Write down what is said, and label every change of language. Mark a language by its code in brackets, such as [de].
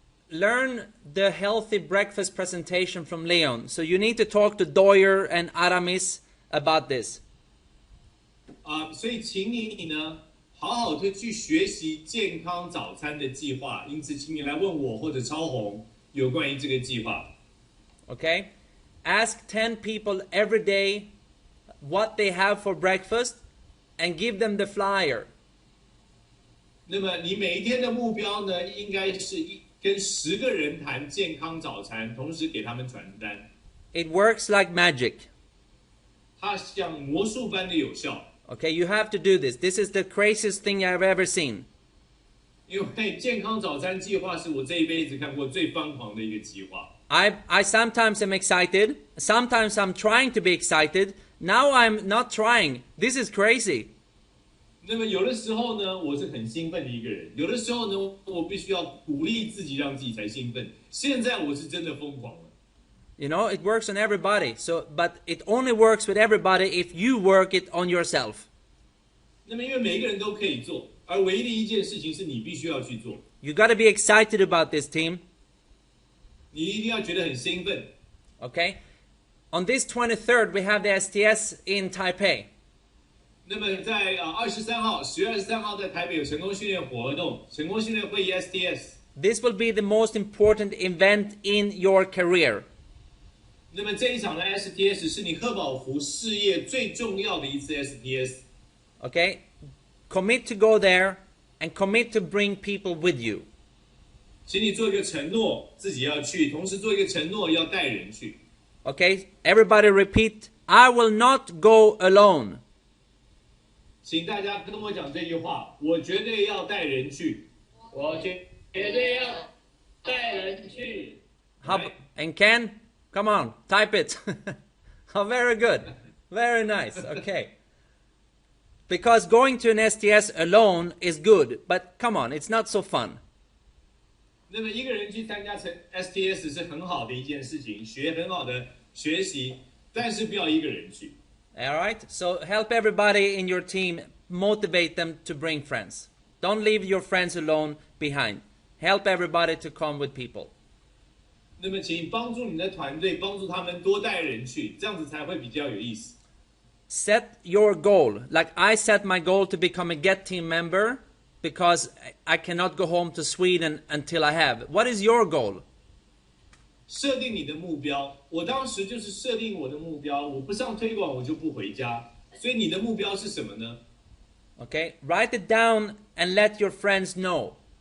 [en] Learn the healthy breakfast presentation from Leon. So you need to talk to Doyer and Aramis about this. [zh] 所以请你呢，好好的去学习健康早餐的计划。因此，请你来问我或者超红，有关于这个计划。 [en] Okay? Ask 10 people every day what they have for breakfast and give them the flyer. [zh] 那么你每一天的目标呢，应该是跟10个人谈健康早餐，同时给他们传单。 [en] It works like magic. [zh] 它像魔术般的有效。 [en] Okay, you have to do this. This is the craziest thing I've ever seen. [zh] 因为健康早餐计划是我这一辈子看过最疯狂的一个计划。 [en] I sometimes am excited. Sometimes I'm trying to be excited. Now I'm not trying. This is crazy. [zh] 那么有的时候呢，我是很兴奋的一个人；有的时候呢，我必须要鼓励自己，让自己才兴奋。现在我是真的疯狂了。 [en] You know, it works on everybody. But it only works with everybody if you work it on yourself. [zh] 那么因为每一个人都可以做，而唯一的一件事情是你必须要去做。 [en] You got to be excited about this, team. [zh] 你一定要觉得很兴奋。 [en] Okay? On this 23rd, we have the STS in Taipei. [zh] 那么在23号，10月23号在台北有成功训练活动，成功训练会议 STS。 [en] This will be the most important event in your career. [zh] 那么这一场的 STS 是你贺宝福事业最重要的一次 STS。 [en] Okay? Commit to go there and commit to bring people with you. [zh] 请你做一个承诺，自己要去，同时做一个承诺，要带人去。 [en] Okay? Everybody repeat, I will not go alone. [zh] 请大家跟我讲这句话，我绝对要带人去。我绝对要带人去。 [en] And Ken, come on, type it. Oh, very good. Very nice. Okay. Because going to an STS alone is good, but come on, it's not so fun. [zh] 那么一个人去参加STS 是很好的一件事情，学很好的学习，但是不要一个人去。 [en] All right? So help everybody in your team, motivate them to bring friends. Don't leave your friends alone behind. Help everybody to come with people. [zh] 那么请帮助你的团队，帮助他们多带人去，这样子才会比较有意思。 [en] Set your goal. Like I set my goal to become a GET team member because I cannot go home to Sweden until I have. What is your goal? [zh] 设定你的目标，我当时就是设定我的目标，我不上推广我就不回家。所以你的目标是什么呢？ [en] Okay, write it down and let your friends know.